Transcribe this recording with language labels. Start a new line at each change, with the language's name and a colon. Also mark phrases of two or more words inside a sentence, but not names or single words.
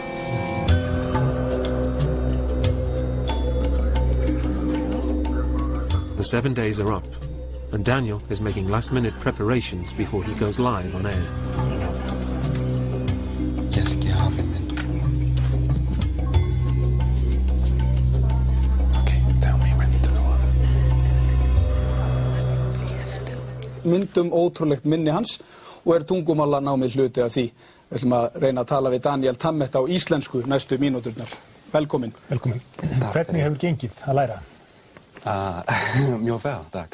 English: The 7 days are up, and Daniel is making last-minute preparations before he goes live on air. Yes, okay, tell me when to go on.
Icelandic: Myndum ótrúlegt minni hans og tungumálanámið hluti af því. Við ætlum að reyna að tala við Daniel Tammet á íslensku næstu mínúturnar. Velkomin. Velkomin. Hvernig hefur gengið að læra? Mjög vel, takk.